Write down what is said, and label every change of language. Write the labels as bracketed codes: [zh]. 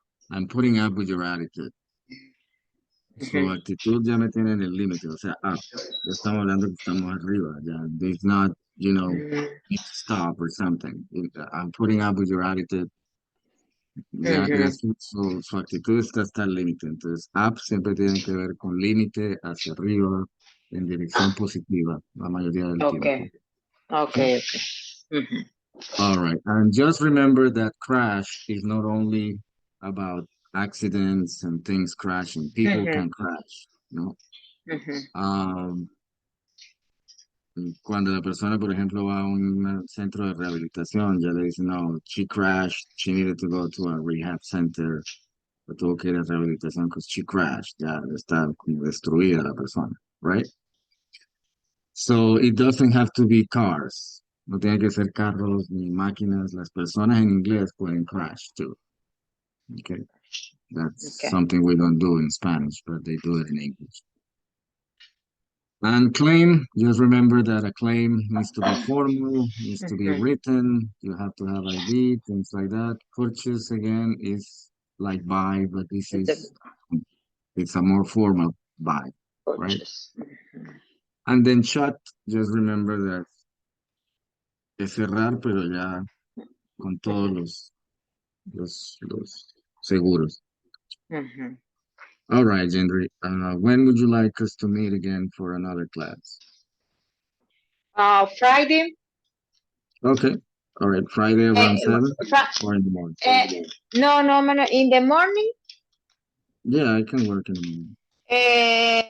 [en] I'm putting up with your attitude. [es] Su Mhm. actitud ya me tiene en el límite, o sea, up. Ya estamos hablando que estamos arriba, ya. [en] It's not, Mm, need to stop or something. I'm putting up with your attitude. [es] Ya, ya Mhm. su actitud está hasta el límite. Entonces, up siempre tiene que ver con límite, hacia arriba, en dirección positiva, la mayoría del tiempo. [en] Okay. Okay? Okay. Okay. Mhm. All right. And just remember that crash is not only about accidents and things crashing. People Mhm. can crash, ¿no? Mhm. [es] Um, Cuando la persona, por ejemplo, va a un centro de rehabilitación, ya le dicen, no, [en] she crashed, she needed to go to a rehab center, [es] o tuvo que ir a rehabilitación [en] because she crashed, [es] ya está como destruida la persona, right? [en] So it doesn't have to be cars, [es] no tiene que ser carros ni máquinas, las personas en inglés pueden [en] crash too, okay? That's Okay. something we don't do in Spanish, but they do it in English. And claim, just remember that a claim needs to be formal, needs to be Mhm. written, you have to have ID, things like that. Purchase again is like buy, but this It's a is it's a more formal buy, right? purchase. Mhm. And then chat, just remember that [es] es cerrar, pero ya con todos los seguros. Mhm. [en] All right, Yendry. When would you like us to meet again for another class? Friday. Okay. All right. Friday around 7 fri- or in the morning? no, no, man, in the morning. Yeah, I can work in the morning.